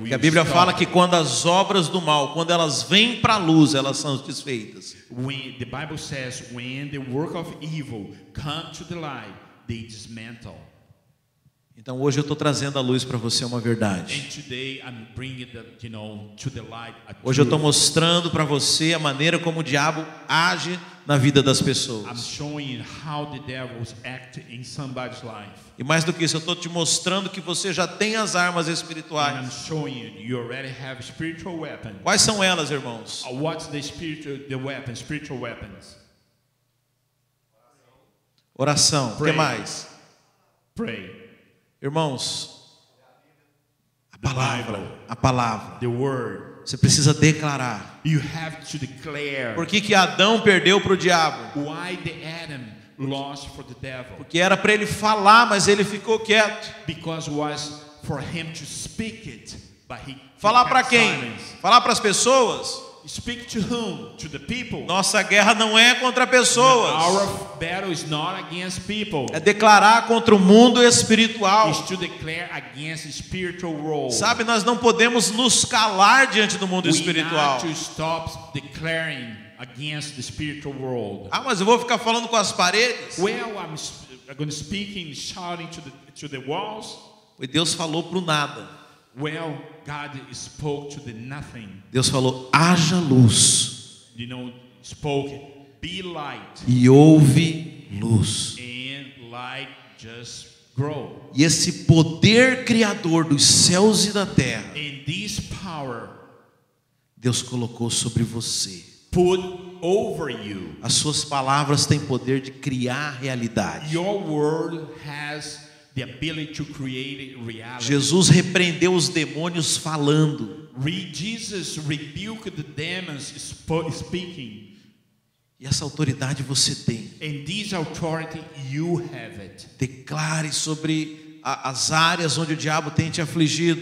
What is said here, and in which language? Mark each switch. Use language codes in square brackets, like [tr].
[pt] Porque a Bíblia [en] stop. [pt] fala que quando as obras do mal, quando elas vêm para a luz, elas são desfeitas. [en] When the Bible says, when the work of evil come to the light, they dismantle. [pt] Então hoje eu estou trazendo à luz para você uma verdade. [en] And today I'm bringing to the light a [pt] Hoje eu estou [en] truth. [pt] mostrando para você a maneira como o diabo age na vida das [en] I'm [pt] pessoas. [en] showing how the devils act in somebody's life. [pt] E mais do que isso, eu estou te mostrando que você já tem as armas [en] And I'm [pt] espirituais. [en] showing you already have spiritual weapons. [pt] Quais são elas, irmãos? [en] What's spiritual weapons? [pt] Oração. O que [en] Pray. [pt] mais? [en] Pray. [pt] Irmãos, a [en] The [pt] palavra, [en] Bible. [pt] a palavra. [en] The word. [pt] Você precisa declarar. [en] You have to declare. [pt] Por que Adão perdeu para o diabo? [en] Why the Adam lost for the devil? [pt] Porque era para ele falar, mas ele ficou quieto. [en] Because it was for him to speak it, but he [pt] Falar para [en] kept [pt] quem? [en] silence. [pt] Falar para as pessoas? [en] Speak to whom? To the people. [pt] Nossa guerra não é contra pessoas. [en] Our battle is not against people. [pt] É declarar contra o mundo espiritual. [en] It's to declare against the spiritual world. [pt] Sabe, nós não podemos nos calar diante do mundo [en] We [pt] espiritual. [en] have to stop declaring against the spiritual world. [pt] Ah, mas eu vou ficar falando com as paredes? [en] Well, I'm going to speak and shouting to the walls. [pt] E Deus falou para o nada. [en] Well, God spoke to the nothing. [pt] Deus falou, haja luz. [en] Spoke, be light. [pt] E houve luz. [en] And light just grow. [pt] E esse poder criador dos céus e da terra, [en] And this power [pt] Deus colocou sobre você. [en] put over you. [pt] As suas palavras têm poder de criar realidade. [en] Your word has the ability to create reality. [pt] Jesus repreendeu os demônios falando. [en] Jesus rebuked the demons speaking. [pt] E essa autoridade você tem. [en] And this authority you have it. [pt] Declare sobre as áreas onde o diabo tem te afligido.